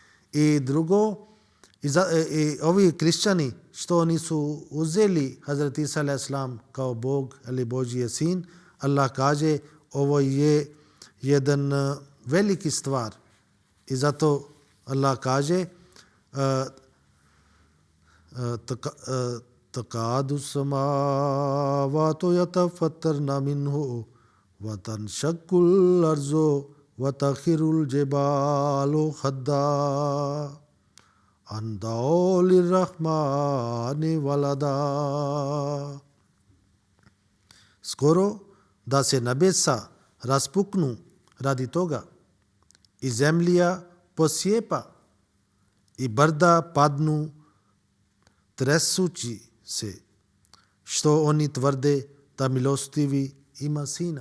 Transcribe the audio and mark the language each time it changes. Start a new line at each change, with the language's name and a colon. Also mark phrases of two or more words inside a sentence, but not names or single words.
Bosnian: I drugo, i ovi kršćani što nisu uzeli Hazrat Isa a.s. kao Bog ili Božji sin, Allah kaže ovo je jedan veliki stvar. I zato Allah kaže
Arabic: تكاد السماوات يتفطرن منه وتنشق الأرض وتخر الجبال هدا أن دعوا للرحمن ولدا.
Bosnian: Skoro da se nebesa raspuknu radi toga i zemlja posjepa i brda padnu tresući se, što oni tvrde da milostivi ima sina.